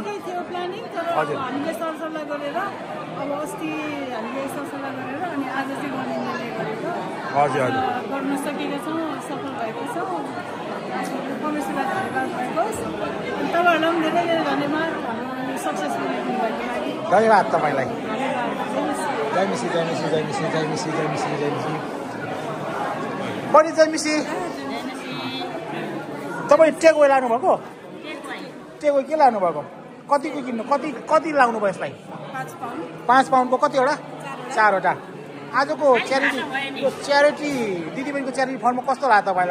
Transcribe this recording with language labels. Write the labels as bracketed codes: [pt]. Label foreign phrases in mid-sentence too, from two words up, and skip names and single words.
[ne] थियो प्लानिङ तर हामीले सरसल्लाह गरेर अब अस्ति हामीले सरसल्लाह गरेर अनि आज चाहिँ गर्ने निर्णय गरेको। हजुर हजुर। गर्न सकेका छौँ, सफल भएको छौँ। परमेश्वरलाई धन्यवाद भएको होस्। तपाईँहरूलाई पनि धेरै धेरै धन्यवाद सक्सेस बनाइदिनु भएको लागि। धन्यवाद तपाईँलाई। जय मिसी जय मिसी जय मिसी जय मिसी जय मिसी जय मिसी। बढी जय मिसी। तपाईँ टेकवे लानुभएको? टेकवे के लानुभएको? कतिको किन्नु? कति लाउनु भयो यसलाई? 5 पाउन्डको कतिवटा? 4वटा। आजको च्यारिटी दिदीबहिनीको [en] charity fund-ma [ne] कस्तो लाग्यो तपाईँलाई?